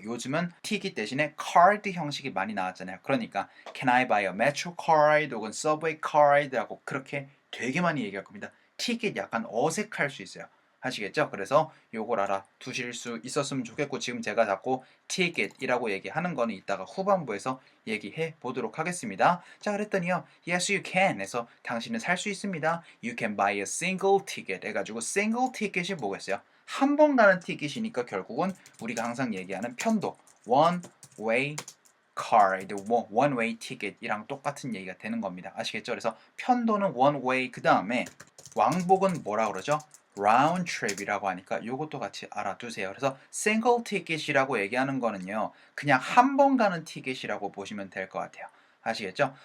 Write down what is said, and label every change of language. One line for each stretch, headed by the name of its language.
Korean: 요즘은 ticket 대신에 card 형식이 많이 나왔잖아요. 그러니까
English: can I buy a metro card
Korean: 혹은 subway card라고 그렇게 되게 많이 얘기할 겁니다. 티켓 약간 어색할 수 있어요. 아시겠죠? 그래서 요걸 알아두실 수 있었으면 좋겠고 지금 제가 자꾸 티켓이라고 얘기하는 거는 이따가 후반부에서 얘기해 보도록 하겠습니다. 자, 그랬더니요.
English: Yes, you can
Korean: 해서 당신은 살 수 있습니다.
English: You can buy a single ticket
Korean: 해가지고
English: single ticket이
Korean: 뭐겠어요? 한 번 가는 티켓이니까 결국은 우리가 항상 얘기하는 편도 one way card, one way ticket이랑 똑같은 얘기가 되는 겁니다. 아시겠죠? 그래서 편도는 one way 그 다음에 왕복은 뭐라 그러죠? round trip이라고 하니까 이것도 같이 알아두세요. 그래서 single ticket이라고 얘기하는 거는요, 그냥 한 번 가는 티켓이라고 보시면 될 것 같아요. 아시겠죠?